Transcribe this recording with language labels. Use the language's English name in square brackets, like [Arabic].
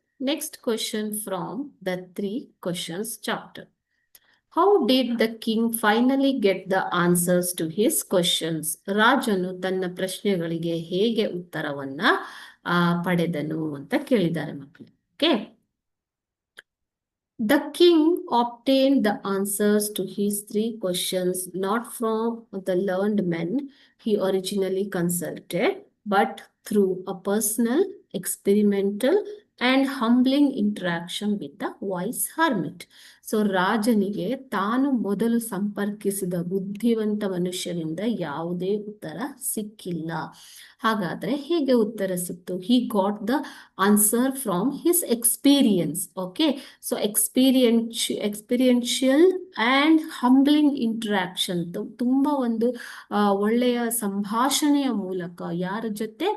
[English] Next question from the 3 questions chapter. How did the king finally get the answers to his questions? [Kannada] ರಾಜನು ತನ್ನ ಪ್ರಶ್ನೆಗಳಿಗೆ ಹೇಗೆ ಉತ್ತರವನ್ನ ಪಡೆದನು ಅಂತ ಕೇಳಿದ್ದಾರೆ ಮಕ್ಕಳು. [English] Okay, the king obtained the answers to his 3 questions not from the learned men he originally consulted, but through a personal, experimental, and humbling interaction with the wise hermit. [Kannada] So ರಾಜನಿಗೆ ತಾನು ಮೊದಲು ಸಂಪರ್ಕಿಸಿದ ಬುದ್ಧಿವಂತ ಮನುಷ್ಯರಿಂದ ಯಾವುದೇ ಉತ್ತರ ಸಿಕ್ಕಿಲ್ಲ. ಹಾಗಾದ್ರೆ ಹೇಗೆ ಉತ್ತರ ಸಿಕ್ತು? [English] He got the answer from his experience. [Kannada] Okay, so [English] experiential and humbling interaction, [Kannada] ತುಂಬ ಒಂದು ಒಳ್ಳೆಯ ಸಂಭಾಷಣೆಯ ಮೂಲಕ ಯಾರ ಜೊತೆ?